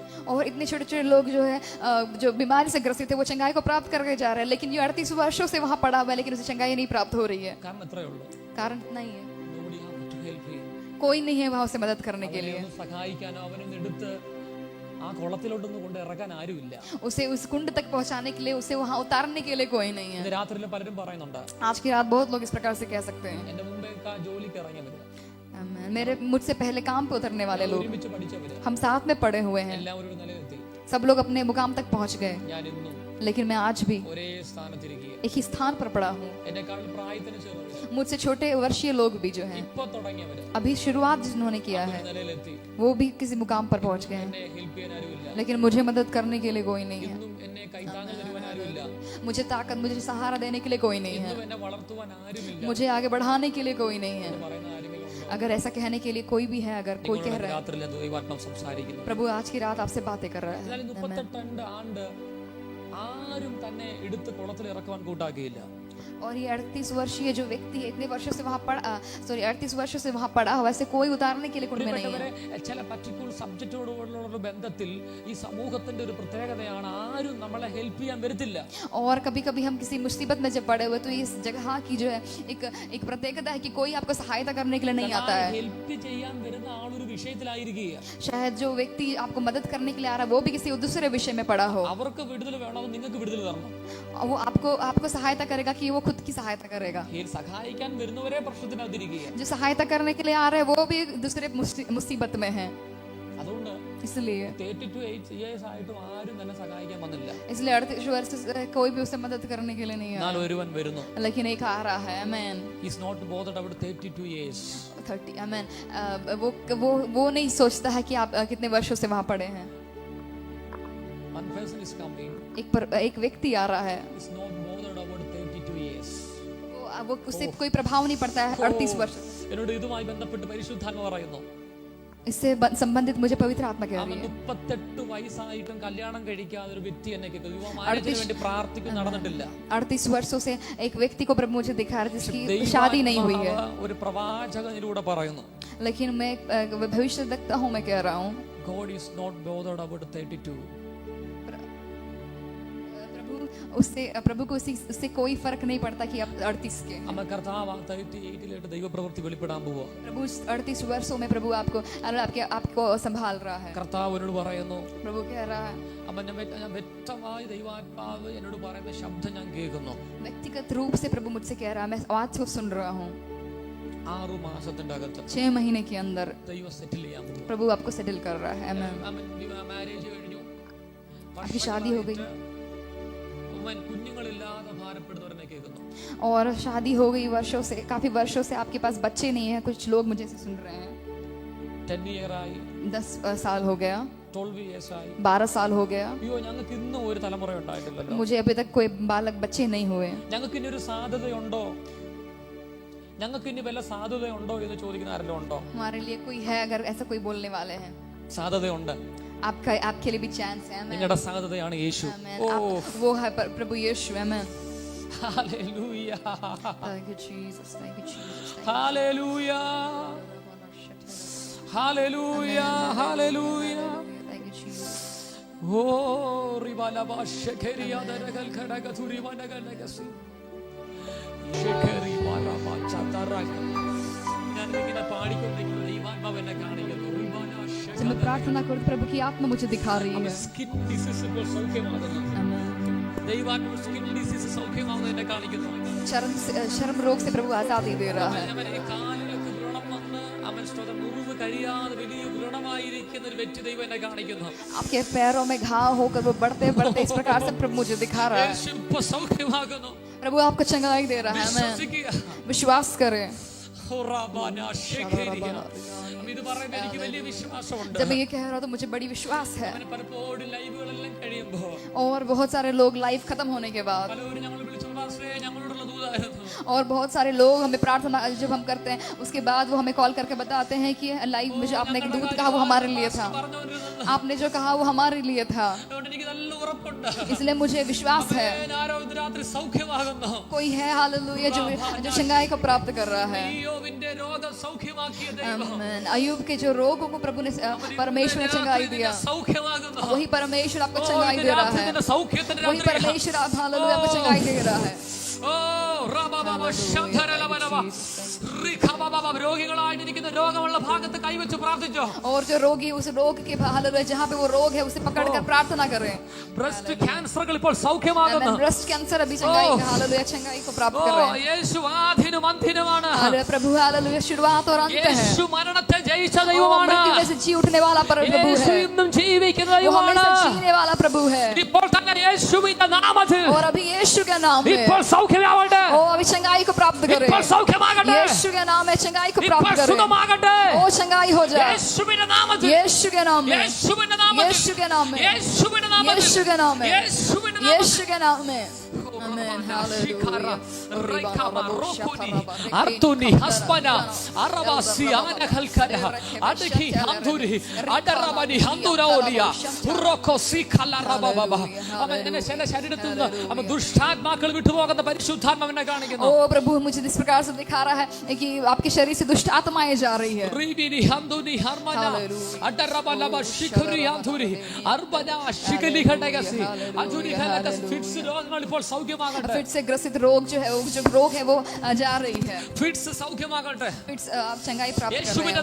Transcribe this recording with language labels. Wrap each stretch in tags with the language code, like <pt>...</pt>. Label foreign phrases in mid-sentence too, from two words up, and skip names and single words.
<hi>और इतने छोटे छोटे लोग जो है जो बीमारी से ग्रसित है वो चंगाई को प्राप्त करके जा रहे हैं, लेकिन ये 38 वर्षों से वहां पड़ा हुआ है लेकिन उसे चंगाई नहीं प्राप्त हो रही है.</hi> <ml>കാരണം എത്രയേ ഉള്ളൂ,</ml> <hi>कारण नहीं है,</hi> <en>Nobody have to help him.</en> <hi>कोई नहीं है वहां उसे मदद करने के लिए.</hi> <ml>അവനെ ഒന്ന് സഹായിക്കാനോ അവനൊന്ന് എടുത്ത് ആ കുളത്തിലോട്ടൊന്ന് കൊണ്ട് ഇറക്കാൻ ആരുമില്ല.</ml> <hi>उसे उस कुंड तक पहुंचाने के लिए, उसे वहां उतारने के लिए कोई नहीं है.</hi> <ml>ഇന്ന് രാത്രിയിൽ പലരും പറയുന്നുണ്ട്,</ml> <hi>आज की रात बहुत लोग इस प्रकार से कह सकते हैं,</hi> <ml>എന്റെ മുമ്പേ ജോലിക്ക് ഇറങ്ങിയവര്,</ml> <hi>मेरे मुझसे पहले काम पे उतरने वाले लोग,</hi> <ml>ഒരുമിച്ച് പഠിച്ചവര്,</ml> <hi>हम साथ में पड़े हुए हैं,</hi> <ml>എല്ലാവരും ഒരു നിലയിലെത്തി.</ml> <hi>सब लोग अपने मुकाम तक पहुंच गए,</hi> <ml>ഞാൻ ഇന്നും</ml> <hi>लेकिन मैं आज भी</hi> <ml>ഒരേ സ്ഥാനത്തിരിക്കുക.</ml> <hi>एक ही स्थान पर पड़ा हूँ.</hi> <ml>എന്നെക്കാൾ പ്രായത്തിന് ചെറുത്,</ml> <hi>मुझसे छोटे वर्षीय लोग भी जो हैं,</hi> <ml>ഇപ്പൊ തുടങ്ങിയവര്</ml> <hi>अभी शुरुआत जिन्होंने किया</hi> <ml>ഒരു</ml> <hi>है,</hi> <ml>നിലയിലെത്തി.</ml> <hi>वो भी किसी मुकाम पर पहुंच गए हैं,</hi> <ml>എന്നെ ഹെൽപ്പ് ചെയ്യാൻ ആരുമില്ല.</ml> <hi>लेकिन मुझे मदद करने के लिए कोई नहीं है.</hi> <ml>ഇന്നും എന്നെ കൈത്താങ്ങൽ തരുവാൻ ആരുമില്ല.</ml> <hi>मुझे ताकत, मुझे सहारा देने के लिए कोई नहीं है.</hi> <ml>ഇന്നും എന്നെ വളർത്തുവാൻ ആരുമില്ല.</ml> <hi>मुझे आगे बढ़ाने के लिए कोई नहीं है.</hi> <ml>പറയുന്ന ആരെങ്കിലും ഉണ്ടോ?</ml> <hi>अगर ऐसा कहने के लिए कोई भी है, अगर कोई कह रहा है,</hi> <ml>രാത്രിയിൽ ദൈവാത്മാവ് സംസാരിക്കുന്നു.</ml> <hi>प्रभु आज की रात आपसे बातें कर रहा है.</hi> <ml>എന്നാൽ 38 ആണ്ട് ആരും തന്നെ എടുത്ത് കുളത്തിൽ ഇറക്കുവാൻ കൂട്ടാക്കിയില്ല.</ml> <hi>और ये 38 वर्षीय जो व्यक्ति है, इतने वर्षों से वहां पड़ा, 38 वर्षों से वहां पड़ा हुआ, ऐसे कोई उतारने के लिए कुंड में नहीं है.</hi> <ml>പ്രിയപ്പെട്ടവരെ, ചില</ml> <en>particular subjectോടുള്ള</en> <ml>ബന്ധത്തിൽ ഈ സമൂഹത്തിന്റെ ഒരു പ്രത്യേകതയാണ്, ആരും നമ്മളെ ഹെൽപ്പ് ചെയ്യാൻ വരത്തില്ല.</ml> <hi>और कभी कभी हम किसी मुसीबत में जब पड़े हुए तो इस जगह की जो है एक प्रत्येकता है कि कोई आपको सहायता करने के लिए नहीं आता है.</hi> <ml>ഹെൽപ്പ് ചെയ്യാൻ വരുന്ന ആളൊരു വിഷയത്തിലായിരിക്കുക.</ml> <hi>शायद जो व्यक्ति आपको मदद करने के लिए आ रहा है वो भी किसी दूसरे विषय में पड़ा हो.</hi> <ml>അവർക്ക് വിടുതൽ വേണോ, നിങ്ങൾക്ക് വിടുതൽ തരണം.</ml> <hi>वो आपको सहायता करेगा कि वो खुद की सहायता करेगा.</hi> <ml>സഹായിക്കാൻ വരുന്നവരെ പ്രശ്നത്തിനകത്തിരിക്കുക.</ml> <hi>जो सहायता करने के लिए आ रहे हैं वो भी दूसरे मुसीबत में है.</hi> <ml>അതുകൊണ്ട്</ml> <hi>इसलिए</hi> <ml>38 ഇയേഴ്സ് ആയിട്ടും ആരും തന്നെ സഹായിക്കാൻ വന്നില്ല.</ml> <hi>इसलिए 38 वर्ष से कोई भी उसे मदद करने के लिए नहीं</hi> <ml>എന്നാൽ</ml> <hi>आया,</hi> <ml>ഒരുവൻ വരുന്നു.</ml> <hi>लेकिन एक आ रहा है. आमेन.</hi> <en>He is not bothered about 32 years. 30.</en> <hi>आमेन. वो नहीं सोचता है कि आप कितने वर्षों से वहां पड़े हैं.</hi> <en>One person is coming.</en> <hi>एक व्यक्ति आ रहा है,</hi> <en>Is not bothered about 32 years.</en> <hi>वो उससे कोई प्रभाव नहीं पड़ता है 38 वर्ष.</hi> <ml>എന്നോട് ഇതുമായി ബന്ധപ്പെട്ട് പരിശുദ്ധാത്മ പറയുന്നു,</ml> <hi>इससे संबंधित मुझे पवित्र आत्मा कह रही</hi> <ml>അവൻ</ml> <hi>है.</hi> <ml>38 വയസ്സായിട്ടും കല്യാണം കഴിക്കാതെ ഒരു വ്യക്തി എന്നെ കേൾക്കുന്നു. മാരേജിന് വേണ്ടി പ്രാർത്ഥിക്കും, നടന്നിട്ടില്ല.</ml> <hi>38 वर्षों से एक व्यक्ति को प्रभु मुझे दिखा रहा है जिसकी शादी नहीं हुई है,</hi> <ml>ഒരു പ്രവാചകനിലൂടെ പറയുന്നു,</ml> <hi>लेकिन मैं भविष्य देखता हूँ, मैं कह रहा हूँ,</hi> <en>God is not bothered about 32.</en> <hi>प्रभु को उससे कोई फर्क नहीं पड़ता कि आप 38 के हैं.</hi> <ml>അമ്മ കർത്താവ് 38 ദൈവപ്രവൃത്തി വെളിപ്പെടാൻ പോവുക.</ml> <hi>प्रभु 38 वर्षों में प्रभु आपको संभाल रहा है.</hi> <ml>കർത്താവ് എന്നോട് പറയുന്നു,</ml> <hi>प्रभु कह रहा है,</hi> <ml>അമ്മ ഞാൻ വ്യക്തമായി ദൈവാത്മാവ് എന്നോട് പറയുന്ന ശബ്ദം ഞാൻ കേൾക്കുന്നു.</ml> <hi>व्यक्तिगत रूप से प्रभु मुझसे कह रहा है, मैं आवाज को सुन रहा हूँ.</hi> <ml>6 മാസത്തിന്റെ അകത്ത്</ml> <hi>6 महीने के अंदर</hi> <ml>ദൈവം സെറ്റിൽ ചെയ്യാൻ പോകും.</ml> <hi>प्रभु आपको सेटल कर रहा है.</hi> <ml>മാരേജ് കഴിഞ്ഞു,</ml> <hi>आपकी शादी हो गई</hi> <ml>കുഞ്ഞുങ്ങളില്ലാതെ ഭാരപ്പെടുന്നവരെന്നെ കേൾക്കുന്നു.</ml> <hi>और शादी हो गई वर्षों से, काफी वर्षों से आपके पास बच्चे नहीं है. कुछ लोग मुझे से सुन रहे हैं.</hi> <ml>10 ഇയർ ആയി,</ml> <hi>10 साल हो गया,</hi> <ml>12 ഇയേഴ്സ് ആയി.</ml> <hi>12 साल हो गया,</hi> <ml>അയ്യോ, ഞങ്ങൾക്ക് ഇന്നും ഒരു തലമുറ ഉണ്ടായിട്ടില്ലല്ലോ.</ml> <hi>मुझे अभी तक कोई बालक बच्चे नहीं हुए.</hi> <ml>ഞങ്ങൾക്ക് ഇനി ഒരു സാധ്യതയുണ്ടോ, ഞങ്ങൾക്ക് ഇനി വല്ല സാധ്യതയുണ്ടോ എന്ന് ചോദിക്കുന്ന ആരെങ്കിലും ഉണ്ടോ?</ml> <hi>हमारे लिए कोई है, अगर ऐसा कोई बोलने वाले हैं?</hi> <ml>സാധ്യതയുണ്ട്.</ml> <hi>आपके लिए भी चांस है.</hi> <ml>നിങ്ങളുടെ സാധ്യതയാണ് യേശു.</ml> <hi>वो है प्रभु यीशु. आमेन.</hi> <ml>ഹല്ലേലൂയ,</ml> <en>Thank you Jesus. Thank you Jesus.</en> <ml>ഹല്ലേലൂയ, ഹല്ലേലൂയ, ഹല്ലേലൂയ.</ml> <en>Thank you Jesus. ഓ റിബാലബാ ശകരിയ ദരഗൽ ഖടഗതുരി വനഗലഗസി ശകരി ബാലബാ ചതറഗ.</en> <ml>ഞാൻ ഇങ്ങനെ പാടിക്കൊണ്ടിരിക്കുന്ന ദൈവാത്മാവ് എന്നെ കാണിക്കുന്നു.</ml> <hi>जब मैं प्रार्थना करूं, प्रभु की आत्मा मुझे दिखा रही है.</hi> <en>skin disease</en> <ml>ഇപ്പോൾ സൗഖ്യമാകുന്നു. ദൈവാത്മാവ്</ml> <en>skin disease</en> <ml>സൗഖ്യമാകുന്നത് എന്നെ കാണിക്കുന്നു.</ml> <hi>चर्म रोग से प्रभु आजादी दे रहा है.</hi> <ml>അവന്റെ കാലിലൊക്കെ വ്രണം വന്ന് അവൻ മുറിവ് കഴിയാതെ വലിയ വ്രണമായിരിക്കുന്ന ഒരു വ്യക്തി ദൈവം എന്നെ കാണിക്കുന്നു.</ml> <hi>आपके पैरों में घाव होकर वो बढ़ते बढ़ते इस प्रकार से प्रभु मुझे दिखा रहा है.</hi> <ml>യേശു ഇപ്പോൾ സൗഖ്യമാകുന്നു.</ml> <hi>प्रभु आपको चंगाई दे रहा है.</hi> <ml>വിശ്വസിക്കുക.</ml> <hi>विश्वास करें.</hi> <ml>ഇത് പറയുമ്പോൾ എനിക്ക് വലിയ വിശ്വാസമുണ്ട്.</ml> <hi>जब मैं ये कह रहा हूं तो मुझे बड़ी विश्वास है.</hi> <ml>പലപ്പോഴും ലൈവുകളെല്ലാം കഴിയുമ്പോൾ</ml> <hi>और बहुत सारे लोग लाइव खत्म होने के बाद</hi> <ml>പലരും ഞങ്ങൾ വിളിച്ചു പാസ്റ്ററേ ഞങ്ങളോടുള്ള ദൂതായിരുന്നു.</ml> <hi>और बहुत सारे लोग हमें प्रार्थना जब हम करते हैं उसके बाद वो हमें कॉल करके बताते हैं कि लाइव में जो आपने एक दूत कहा वो हमारे लिए था,</hi> <ml>പറഞ്ഞവരുന്നത്</ml> <hi>आपने जो कहा वो हमारे लिए था,</hi> <ml>അതുകൊണ്ട് എനിക്ക് നല്ല ഉറപ്പുണ്ട്.</ml> <hi>इसलिए मुझे विश्वास है</hi> <ml>ആരോ ഇന്ന് രാത്രി സൗഖ്യമാകുന്നു.</ml> <hi>कोई है हालेलुया जो शंगाई को प्राप्त कर रहा है।</hi> <ml>അയ്യോവിന്റെ രോഗം സൗഖ്യമാക്കിയ ദൈവം</ml> <hi>आमीन। अय्यूब के जो रोगों को प्रभु ने परमेश्वर ने चंगाई दिया,</hi> <ml>സൗഖ്യമാകുന്നു.</ml> <hi>वही परमेश्वर आपको चंगाई दे रहा है,</hi> <ml>സൗഖ്യത്തിന്റെ</ml> <hi>वही परमेश्वर आप हालेलुया आपको चंगाई दे रहा है।</hi> <ml>രോഗികളായിരിക്കുന്ന രോഗമുള്ള ഭാഗത്ത് കൈവച്ച് പ്രാർത്ഥിച്ചോ.</ml> <hi>और जो रोगी उस रोग के हालेलुया जहाँ पे वो रोग है उसे पकड़कर प्रार्थना करें।</hi> <en>breast cancerുകൾ</en> <ml>ഇപ്പോൾ സൗഖ്യമാകുന്നു.</ml> <en>breast cancer</en> <hi>अभी चंगाई हालेलुया चंगाई को प्राप्त कर रहे हैं।</hi> <ml>യേശു ആദിനും അന്ത്യനുമാണ്.</ml> <hi>हालेलुया प्रभु हालेलुया शुरुआत और अंत है।</hi> <ml>യേശു മരണത്തെ ജയിച്ച</ml> <hi>वो</hi> <ml>ദൈവമാണ്.</ml> <hi>मृत्यु में से जी उठने वाला प्रभु</hi> <ml>യേശു</ml> <hi>है,</hi> <ml>ഇന്നും ജീവിക്കുന്ന</ml> <hi>वो</hi> <ml>ദൈവമാണ്.</ml> <hi>हमेशा जीने वाला प्रभु है।</hi> <ml>ഇപ്പോൾ തന്നെ യേശുവിന്റെ നാമത്തിൽ</ml> <hi>और अभी यीशु के नाम में</hi> <ml>ഇപ്പോൾ സൗഖ്യമാവട്ടെ.</ml> <hi>ओ अभी चंगाई को प्राप्त करें।</hi> <ml>ഇപ്പോൾ സൗഖ്യമാകട്ടെ.</ml> <hi>यीशु के नाम में चंगाई को</hi> <ml>ഇപ്പോൾ</ml> <hi>प्राप्त करें।</hi> <ml>സുഖമാകട്ടെ.</ml> <hi>ओ चंगाई हो जाए</hi> <ml>യേശുവിന്റെ നാമത്തിൽ</ml> <hi>यीशु के नाम में,</hi> <ml>യേശുവിന്റെ നാമത്തിൽ</ml> <hi>यीशु के नाम में,</hi> <ml>യേശുവിന്റെ നാമത്തിൽ</ml> <hi>यीशु के नाम में,</hi> <ml>യേശുവിന്റെ നാമത്തിൽ</ml> <hi>यीशु के नाम में। आमीन हालेलुया। അർത്തുനി ഹസ്ബന അറവാസി ആനഖൽഖന അദ്ഖി ഹംദുരി അദറബനി ഹംദുരോലിയ ഉറഖസി ഖലറബബബ.</hi> <ml>അവനെ ചില ശരീരത്തിൽ നിന്ന് അവ ദുഷ്ടാത്മാക്കൾ വിട്ടുപോകുന്ന പരിശുദ്ധാത്മാവിനെ കാണിക്കുന്നു.</ml> <hi>ओ प्रभु मुझे इस प्रकार से दिखा रहा है कि आपके शरीर से दुष्ट आत्माएं जा रही है। റീബിനി ഹംദുനി ഹർമന അദറബലബ ശിഖരി ഹംദുരി അർബന ശിഖലി ഖടഗസി അജുരി ഖലകസ്</hi> <ml>ഫിറ്റ്സ് രോഗങ്ങൾ ഇപ്പോൾ സൗഖ്യമാകട്ടെ.</ml> <hi>फिट से ग्रसित रोग जो है वो जो रोग है वो जा रही है।</hi> <ml>ഫിറ്റ്സ് സൗഖ്യമാകട്ടെ.</ml> <hi>फिट आप चंगाई प्राप्त कर रहे</hi> <ml>യേശുവിന്റെ</ml>